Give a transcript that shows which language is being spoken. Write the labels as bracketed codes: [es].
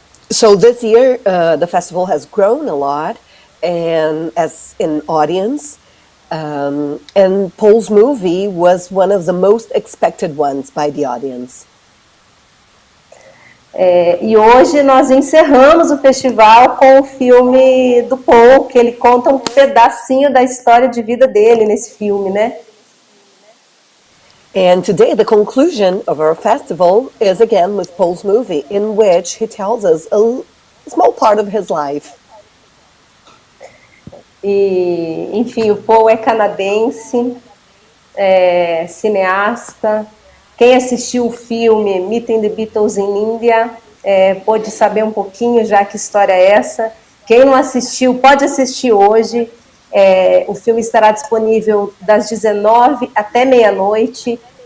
[en] So this year, the festival has grown a lot, and as in audience, and Paul's movie was one of the most expected ones by the audience. [pt] E hoje nós encerramos o festival com o filme do Paul, que ele conta um pedacinho da história de vida dele nesse filme, né? [en] And today the conclusion of our festival is again with Paul's movie, in which he tells us a small part of his life. [pt] E, enfim, o Paul é canadense, cineasta. Quem assistiu o filme Meeting the Beatles in India pôde saber um pouquinho já que história é essa. Quem não assistiu, pode assistir hoje. O filme estará disponível das 19 até meia-noite